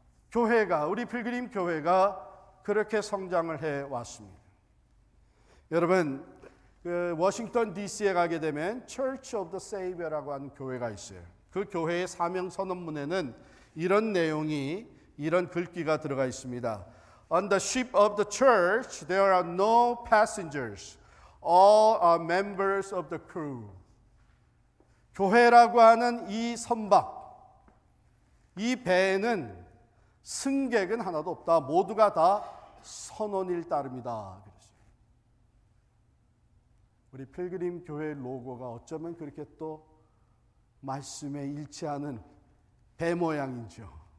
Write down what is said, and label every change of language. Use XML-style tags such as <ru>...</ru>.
<ko>교회가, 우리 필그림 교회가 그렇게 성장을 해 왔습니다. 여러분, 워싱턴 DC에 가게 되면 Church of the Savior라고 하는 교회가 있어요. 그 교회의 사명 선언문에는 이런 내용이, 이런 글귀가 들어가 있습니다.</ko> <en>On the ship of the church there are no passengers. All are members of the crew.</en> <ko>교회라고 하는 이 선박, 이 배에는 승객은 하나도 없다. 모두가 다 선원일 따름이다. 우리 필그림 교회 로고가 어쩌면 그렇게 또 말씀에 일치하는 배 모양이죠.</ko>